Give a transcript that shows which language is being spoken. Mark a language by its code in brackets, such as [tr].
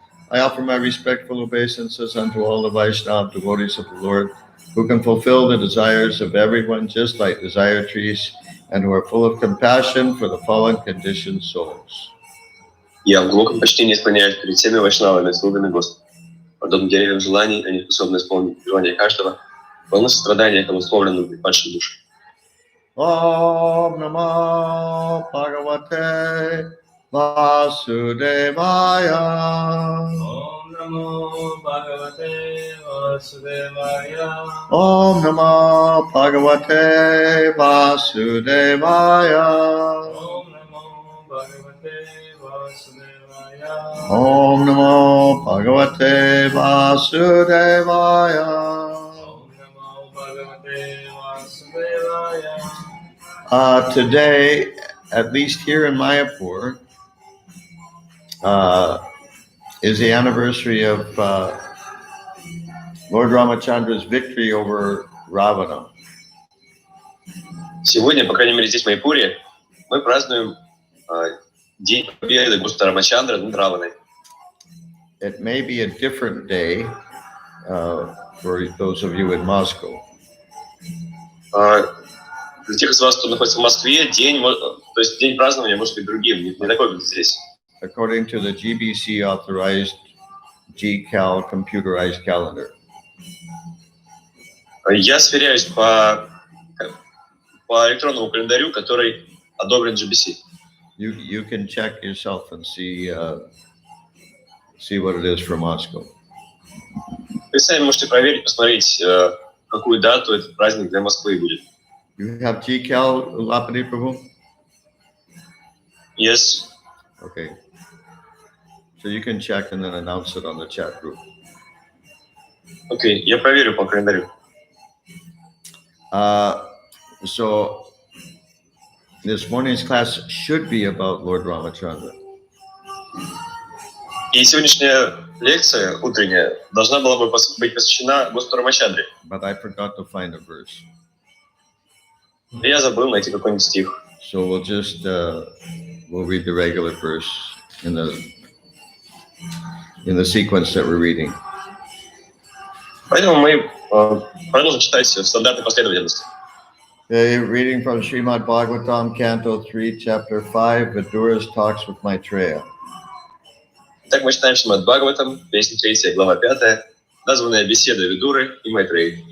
[en] I offer my respectful obeisances unto all the Vaishnava devotees of the Lord, who can fulfill the desires of everyone just like desire trees, and who are full of compassion for the fallen conditioned souls. [ru] Я в глубоком почтении склоняюсь перед всеми вайшнавами, слугами Господа. Подобно деревьям желаний, они способны исполнить желание каждого, полны сострадания к обусловленным и падшим душам. [sa] Om Namo Bhagavate Vasudevaya. Om Namo Bhagavate Vasudevaya. Om Namo Bhagavate Vasudevaya. Om Namo Bhagavate Vasudevaya. Om Namo Bhagavate Vasudevaya. Om Namo Bhagavate Vasudevaya. [en] Today, at least here in Mayapur, is the anniversary of Lord Ramachandra's victory over Ravana. [ru] Сегодня, по крайней мере, здесь, в Майпуре, мы празднуем День победы Господа Рамачандры над Раваной. [en] It may be a different day for those of you in Moscow. [ru] Для тех из вас, кто находится в Москве, день празднования может быть другим, не такой, как здесь. [en] According to the GBC authorized GCal computerized calendar. [ru] Я сверяюсь по электронному календарю, который одобрен GBC. [en] You can check yourself and see what it is for Moscow. [ru] Вы сами можете проверить, посмотреть, какую дату этот праздник для Москвы будет. [en] You have GCal, Lapani Prabhu? Yes. Okay. So you can check and then announce it on the chat group. [ru] Окей, я проверю по календарю. [en] So this morning's class should be about Lord Ramachandra. [ru] И сегодняшняя лекция утренняя должна была бы быть посвящена Господу Рамачандре. [en] But I forgot to find a verse. [ru] Я забыл найти какой-нибудь стих. [en] So we'll just we'll read the regular verse in the sequence that we're reading. [ru] Поэтому мы продолжим читать в стандартной последовательности. [en] Reading from Srimad Bhagavatam, Canto 3, Chapter 5, Vidura's Talks with Maitreya. [ru] Так мы читаем Srimad Bhagavatam, песня 3, глава 5, названная «Беседа Видуры и Майтреи».